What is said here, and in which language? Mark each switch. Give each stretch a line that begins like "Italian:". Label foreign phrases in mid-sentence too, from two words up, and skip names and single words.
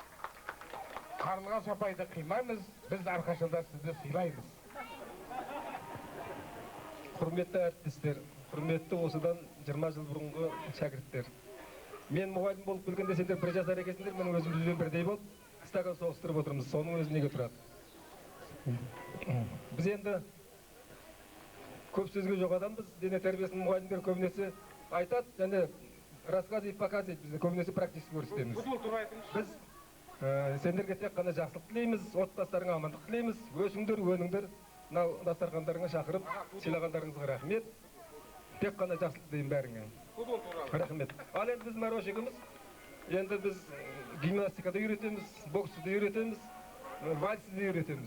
Kazakh: Қарлығаш апайды қимаймыз, біз әрқашанда сізді сыйлаймыз. Құрметті әріптестер, құрметті осыдан 20 жыл бұрынғы шәкірттер. Мен мұғалім болып келгенде сендер бір жасар екенсіңдер, менің өзім жүзбен бірдей болып, стакан соғыстырып отырмыз, соның өзі неге тұрады. Біз енді көп сөзге жоқ адамбыз. Дене тәрбиесінің мұғалімдері көбінесе айтады, және
Russian: рассказывать, показывать,
Kazakh: біз көбінесе практически көрсетеміз. Біз сендерге тек қана жақсылық тілейміз, отбасыларыңа амандық тілейміз, өсіңдер, өніңдер, мынау дастархандарыңа шақырып, сыйлағандарыңызға рахмет. Тек қана жақсылық тілеймін бәріңе. Рахмет. Ал енді біз Марошигіміз, енді біз гимнастикада үйретеміз, боксты үйретеміз, вальсті үйретеміз.